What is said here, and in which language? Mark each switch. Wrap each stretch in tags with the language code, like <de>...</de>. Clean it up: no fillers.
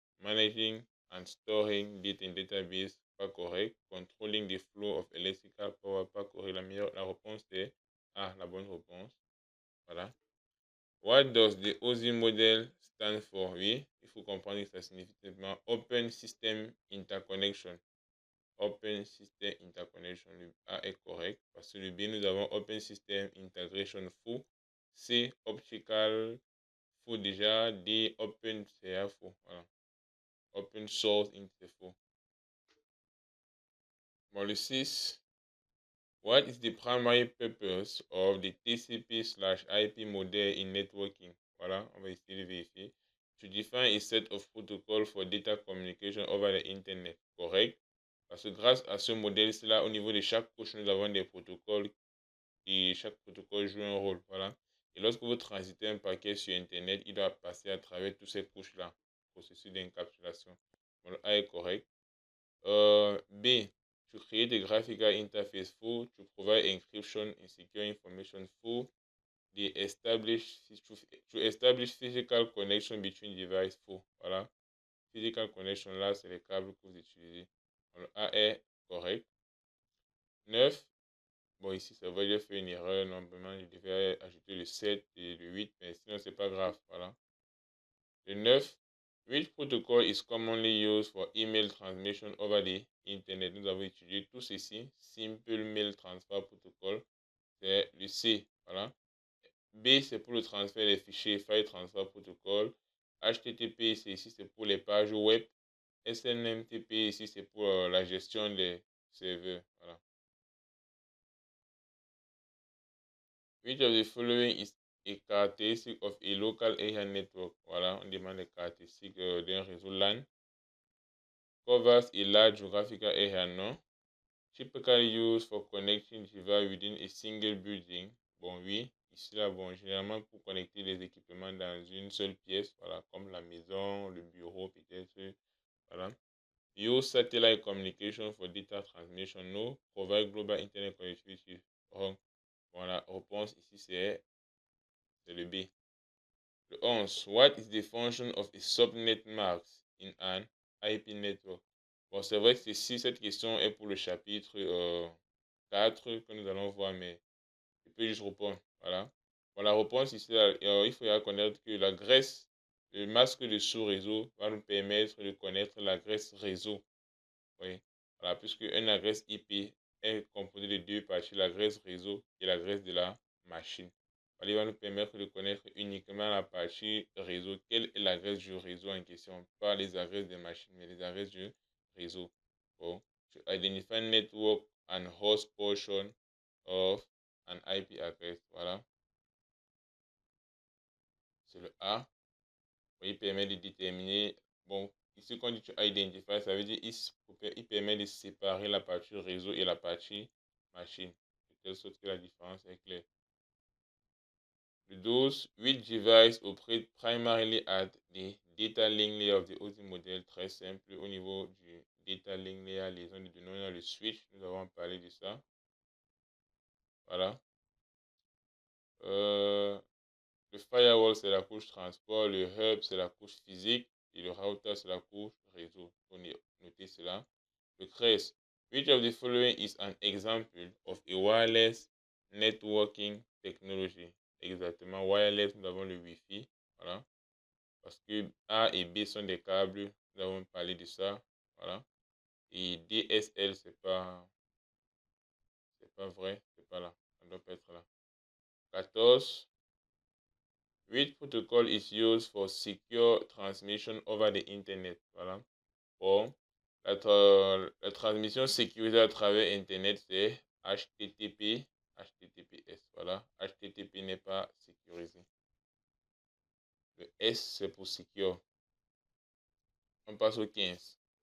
<en>Managing and storing data in database,</en> <fr>pas correct.</fr> <en>Controlling the flow of electrical power,</en> <fr>pas correct. La réponse est A, la bonne réponse. Voilà.</fr> <en>What does the OSI model stand for?</en> <fr>Oui, il faut comprendre que ça signifie simplement Open System Interconnection. Open System Interconnection, le A est correct. Parce que le B, nous avons Open System Integration Full. C, Optical faux déjà. D, open, c'est faux. Voilà. Open source, c'est faux. Bon, le 6.</fr> <en>What is the primary purpose of the TCP/IP model in networking?</en> <fr>Voilà, on va essayer de vérifier.</fr> <en>To define a set of protocols for data communication over the Internet. Correct.</en> <fr>Parce que grâce à ce modèle-là, au niveau de chaque couche, nous avons des protocoles et chaque protocole joue un rôle. Voilà. Et lorsque vous transitez un paquet sur Internet, il doit passer à travers toutes ces couches-là. Processus d'encapsulation. Bon, le A est correct. B.</fr> <en>To create a graphical interface full, to provide encryption and secure information full, to establish physical connection between devices full.</en> <fr>Voilà. Physical connection là, c'est les câbles que vous utilisez. Le A est correct. 9. Bon, ici, ça va, j'ai fait une erreur. Normalement, je devais ajouter le 7 et le 8, mais sinon, c'est pas grave. Voilà. Le 9.</fr> <en>Which protocol is commonly used for email transmission over the Internet?</en> <fr>Nous avons étudié tout ceci. Simple Mail Transfer Protocol, c'est le C. Voilà. B, c'est pour le transfert des fichiers, File Transfer Protocol. HTTP, c'est ici, c'est pour les pages web. SNMTP, ici, c'est pour la gestion des serveurs. Voilà.</fr> <en>Which of the following is a characteristic of a local area network?</en> <fr>Voilà, on demande les caractéristiques d'un réseau LAN.</fr> <en>Covers a large geographical area, non? Typically used for connecting devices within a single building.</en> <fr>Bon, oui. Ici, là, bon, généralement pour connecter les équipements dans une seule pièce, voilà, comme la maison, le bureau, peut-être, voilà.</fr> <en>Use satellite communication for data transmission, no. Provide global internet connectivity.</en> <fr>Bon, la réponse ici, c'est le B. Le 11.</fr> <en>What is the function of a subnet mask in an IP network?</en> <fr>Bon, c'est vrai que si cette question est pour le chapitre 4 que nous allons voir, mais je peux juste répondre. Voilà. Bon, la réponse ici, il faut connaître que l'adresse, le masque de sous-réseau va nous permettre de connaître l'adresse réseau. Oui. Voilà, puisque une adresse IP est composée de deux parties, l'adresse réseau et l'adresse de la machine. Voilà, il va nous permettre de connaître uniquement la partie réseau. Quelle est l'adresse du réseau en question? Pas les adresses des machines, mais les adresses du réseau. Bon.</fr> <en>To identify network and host portion of an IP address.</en> <fr>Voilà. C'est le A. Il permet de déterminer. Bon, ici, quand tu identify, ça veut dire il permet de séparer la partie réseau et la partie machine. De telle sorte que la différence est claire. Le 12.</fr> <en>Which device operate primarily at the data link layer of the OT model?</en> <fr>Très simple. Au niveau du data link layer, les zones de données, le switch, nous avons parlé de ça. Voilà. Le firewall, c'est la couche transport. Le hub, c'est la couche physique. Et le router, c'est la couche réseau. On a noté cela. Le 13.</fr> <en>Which of the following is an example of a wireless networking technology?</en> <fr>Exactement. Wireless, nous avons le Wi-Fi. Voilà. Parce que A et B sont des câbles. Nous avons parlé de ça. Voilà. Et DSL, c'est pas vrai. C'est pas là. Ça ne doit pas être là. 14.</fr> <en>Which protocol is used for secure transmission over the Internet?</en> <fr>Voilà. Bon, la transmission sécurisée à travers Internet, c'est HTTP, HTTPS. Voilà. HTTP n'est pas sécurisé. Le S, c'est pour secure. On passe au 15.</fr>